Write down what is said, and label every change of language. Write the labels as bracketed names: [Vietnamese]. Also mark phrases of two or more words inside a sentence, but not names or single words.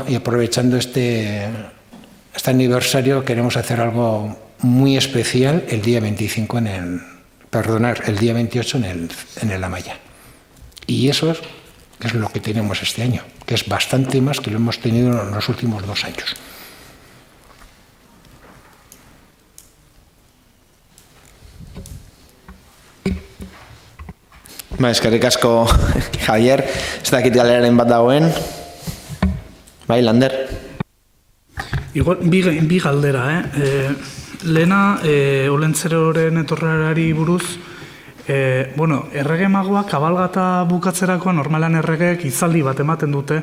[Spanish] Y aprovechando este aniversario queremos hacer algo muy especial el día 25 el día 28 en el Amaya. Y eso es lo que tenemos este año, que es bastante más que lo hemos tenido en los últimos 2 años. [Basque] Eskerrik asko, Javier. Ez dakit galeraren bat dagoen. Bai, Lander. Igual, bi galdera, Lehena, Olentzeroren etorrerari buruz, errege magoa kabalgata bukatzerako normalan erregeek hitzaldi bat ematen dute.